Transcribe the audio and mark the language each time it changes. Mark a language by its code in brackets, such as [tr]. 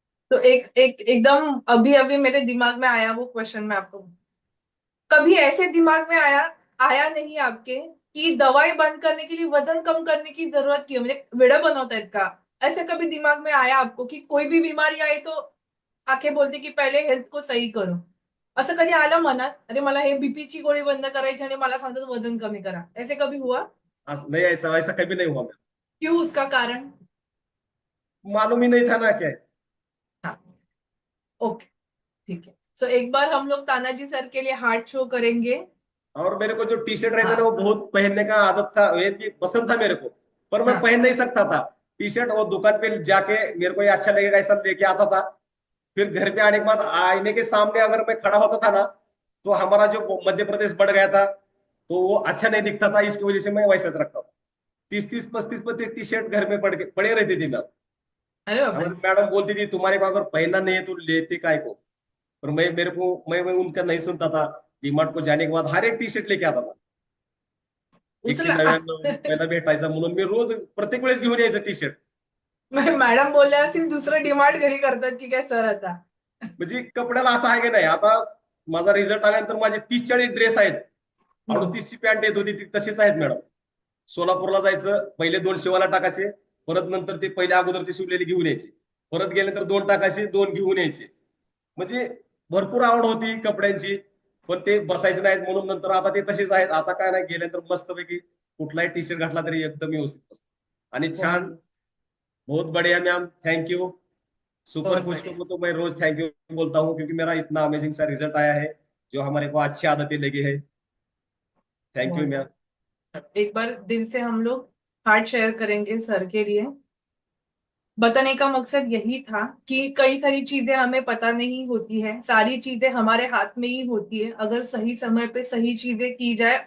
[hi] तो एक एक एकदम अभी अभी मेरे दिमाग में आया वो क्वेश्चन, मैं आपको कभी ऐसे दिमाग में आया आया नहीं आपके कि दवाई बंद करने के लिए वजन कम करने की जरूरत क्यों, म्हणजे वेडा बनवता का? ऐसे कभी दिमाग में आया आपको कि कोई भी बीमारी आई तो आखे बोलते की पहिले हेल्थ को सही करो? [mr] असं कधी आलं मनात, अरे मला हे बीपीची गोळी बंद करायची आणि मला सांगतात वजन कमी करा, ऐसे कभी हुआ? [hi] नहीं, ऐसा ऐसा कभी नहीं हुआ मेरा। क्यों, उसका कारण? मालूम ही नहीं था ना क्या है। हाँ। ओके। ठीक है। सो एक बार हम लोग तानाजी सर के लिए हार्ट शो करेंगे। और मेरे को जो टी शर्ट रहता ना, वो हाँ। बहुत पहनने का आदत था, ये कि पसंद था मेरे को, पर मैं हाँ। पहन नहीं सकता था। टी शर्ट और दुकान पे जाके मेरे को ये अच्छा लगेगा ऐसा लेके आता था। फिर घर पे आने के बाद आईने के सामने अगर मैं खड़ा होता था ना, तो हमारा जो मध्य प्रदेश बढ़ गया था, तो वो अच्छा नहीं दिखता था। इसकी वजह से मैं वैसा रखता था। 30-30 35 35 टी शर्ट घर में पड़े रहती थी मैं। अरे बाप रे। हमारी मैडम बोलती थी तुम्हारे को अगर पहनना नहीं है तो लेते काय को। पर मैं उनका नहीं सुनता था। डीमार्ट को जाने के बाद हर एक टी शर्ट लेके आता था। [mr] एकशे उचला. नव्याण्णव पहिला भेटायचा म्हणून मी रोज प्रत्येक वेळेस घेऊन यायचं टी शर्ट. मॅडम बोलल्या असतील दुसरं डिमांड घरी करतात की काय सर आता? म्हणजे कपड्याला असं आहे की नाही, आता माझा रिझल्ट आल्यानंतर माझे 30-40 ड्रेस आहेत. हम्म. 38ची पॅन्ट येत होती ती तशीच आहेत मॅडम. सोलापूरला जायचं, पहिले 2 शिवायला टाकायचे, परत नंतर ते पहिले अगोदरचे शिवलेले घेऊन यायचे, परत गेल्यानंतर 2 टाकायचे, 2 घेऊन यायचे. म्हणजे भरपूर आवड होती कपड्यांची. पण ते बसायचे नाहीत म्हणून नंतर आता ते तसेच आहेत. आता काय नाही, गेल्यानंतर मस्तपैकी कुठलाही टी शर्ट घातला तरी एकदम व्यवस्थित बसतो. आणि छान. [hi] बहुत. बहुत बढ़िया मैम, थैंक यू। सुपर बहुत कोच बढ़िया। को तो मैं रोज थैंक यू बोलता हूँ, क्योंकि मेरा इतना अमेजिंग सा रिजल्ट आया है, जो हमारे को अच्छी आदतें लगी है। थैंक यू बहुत मैम। बढ़िया। एक बार दिल से हम लोग हार्ट शेयर करेंगे सर के लिए। बताने का मकसद यही था कि कई सारी चीजें हमें पता नहीं होती है, सारी चीजें हमारे हाथ में ही होती है अगर सही समय पे सही चीजें की जाए।